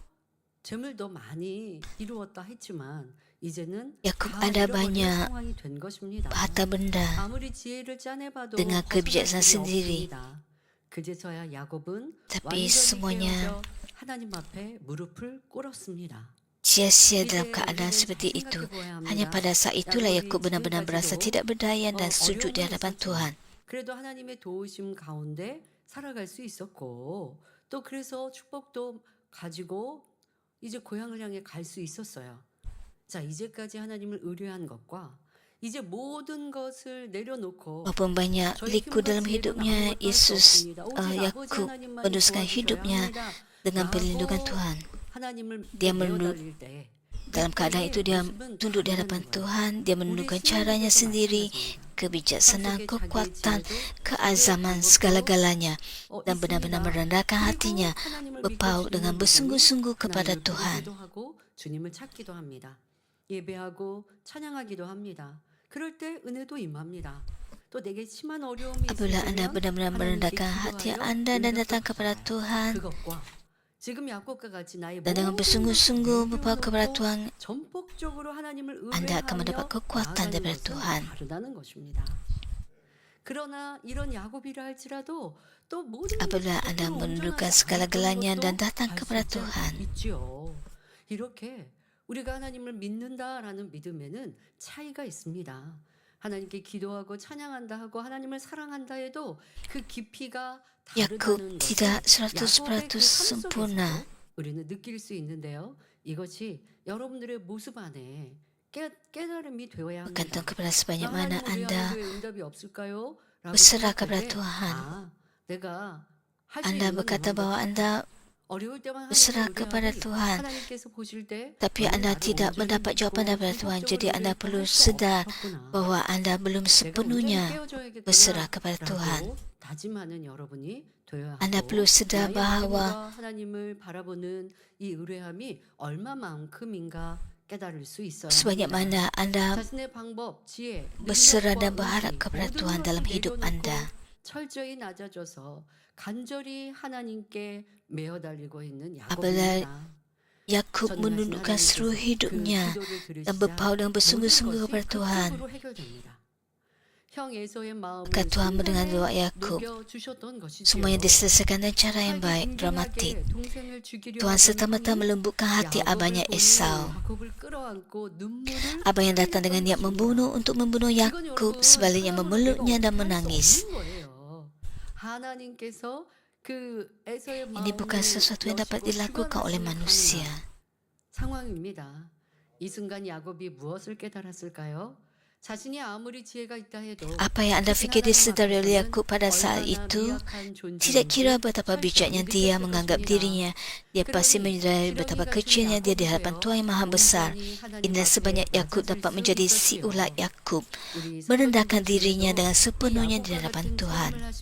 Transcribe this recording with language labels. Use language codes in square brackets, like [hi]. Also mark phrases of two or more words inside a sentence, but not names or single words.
[ms] Yakub ada banyak harta benda dengan kebijaksanaan sendiri, tapi semuanya sia-sia dalam keadaan seperti itu. Hanya pada saat itulah Yakub benar-benar berasa tidak berdaya dan sujud di hadapan Tuhan. [ko] 그래도 하나님의 도우심 가운데 살아갈 수 있었고, 또 그래서 축복도 가지고 이제 고향을 향해 갈 수 있었어요. 자, 이제까지 하나님을 의뢰한 것과 이제 모든 것을 내려놓고 [ms] Walaupun banyak liku dalam hidupnya, Yakub meneruskan hidupnya dengan perlindungan Tuhan. Dia dalam keadaan itu dia tunduk di hadapan Tuhan. Dia menundukkan caranya sendiri, kebijaksanaan, kekuatan, keazaman, segala-galanya, dan benar-benar merendahkan hatinya, berpaut dengan bersungguh-sungguh kepada Tuhan. [ko] 주님을 찾기도 합니다. 예배하고 찬양하기도 합니다. 그럴 때 은혜도 임합니다. 또 내게 심한 어려움이 [ms] Apabila anda benar-benar merendahkan hati anda dan datang kepada Tuhan, dan dengan bersungguh-sungguh berpaut kepada Tuhan, anda akan mendapat kekuatan daripada Tuhan. Apabila anda menundukkan segala-galanya dan datang kepada Tuhan, [ko] 우리가 하나님을 믿는다라는 믿음에는 차이가 있습니다. 하나님께 기도하고 찬양한다 하고 하나님을 사랑한다 해도 그 깊이가 [ms] Yakub [ko] 다르다는 [ms] tidak [ko] 것을 [ms] 100% sempurna. [ko] 우리는 느낄 수 있는데요. 이것이 여러분들의 모습 안에 깨달음이 되어야 합니다. [ms] Bergantung kepada sebanyak mana anda [ko] 응답이 없을까요? [ms] berserah kepada Tuhan. [ko] 내가 [ms] Anda berkata bahawa anda berserah kepada Tuhan, tapi anda tidak mendapat jawapan daripada Tuhan. Jadi anda perlu sedar bahawa anda belum sepenuhnya berserah kepada Tuhan. Anda perlu sedar bahawa sebanyak mana anda berserah dan berharap kepada Tuhan dalam hidup anda. [ko] 철저히 낮아져서 간절히 하나님께 매어 달리고 있는 [ms] Apabila [ko] 야곱입니다. [ms] Yakub [ko] 저는 [ms] menundukkan [ko] 말씀 [ms] seluruh [ko] 하나님께서 그 [ms] hidupnya [ko] 기도를 [ms] dan [ko] 들으시자 [ms] berpaut dengan [ko] 모든 [ms] bersungguh-sungguh [ko] 것이 [ms] kepada [ko] 그 [ms] Tuhan. [ko] 기도로 해결됩니다. 형 에서의 마음을 [ms] Maka Tuhan mendengar [ko] 순간에 [ms] doa Yakub. [ko] 녹여주셨던 것이지요. [ms] Semuanya diselesaikan dengan cara yang [ko] 자기 [ms] baik, dramatik. [ko] 동생에게 동생을 죽이려 [ms] Tuhan [ko] 하던 [ms] serta-merta [ko] 형이 [ms] melembutkan hati [ko] 야곱을 [ms] abahnya [ko] 보니 [ms] Esau. [ko] 야곱을 끌어안고 눈물을 [ms] Abang yang datang dengan niat [ko] 흘렸던 [ms] membunuh [ko] 것입니다. [ms] untuk membunuh [ko] 이건 [ms] Yakub, [ko] 여러분 [ms] sebaliknya [ko] 사람으로 [ms] memeluknya [ko] 내가 [ms] dan [ko] 어떻게 할 수 [ms] menangis. [ko] 없는 거예요. 하나님께서 그 에서의 [ms] Ini bukan [ko] 마음을 [ms] sesuatu yang dapat [ko] 여시고 [ms] dilakukan oleh [ko] 주관하시는 [ms] manusia. [ko] 가능한 상황입니다. 이 순간 야곱이 무엇을 깨달았을까요? 자신이 아무리 지혜가 있다 해도 [ms] Apa yang anda fikir disedari oleh Yakub pada saat itu, tidak kira betapa bijaknya dia menganggap dirinya, dia pasti menyadari betapa kecilnya dia di hadapan Tuhan yang Maha Besar. Inilah sebabnya Yakub dapat menjadi si ulat Yakub, merendahkan dirinya dengan sepenuhnya di hadapan Tuhan.